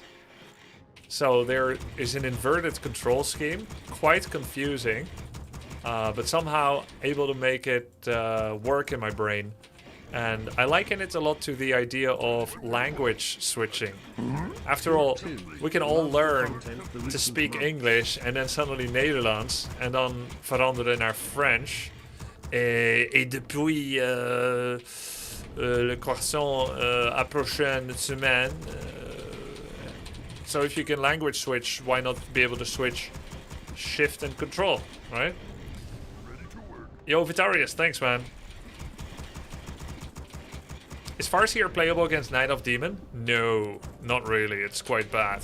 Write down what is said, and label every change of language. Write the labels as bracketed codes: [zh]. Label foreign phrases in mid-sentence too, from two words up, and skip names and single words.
[en] So there is an inverted control scheme, quite confusing, but somehow able to make it work in my brain. And I liken it a lot to the idea of language switching. After all, we can all learn to speak English and then suddenly Nederlands and [nl] dan veranderen naar [en] French. [fr] Et depuis le croissant à prochaine semaine. [en] So if you can language switch, why not be able to switch shift and control, right? Yo, Vitarius, thanks, man. Is Farseer playable against Knight of Demon? No, not really. It's quite bad.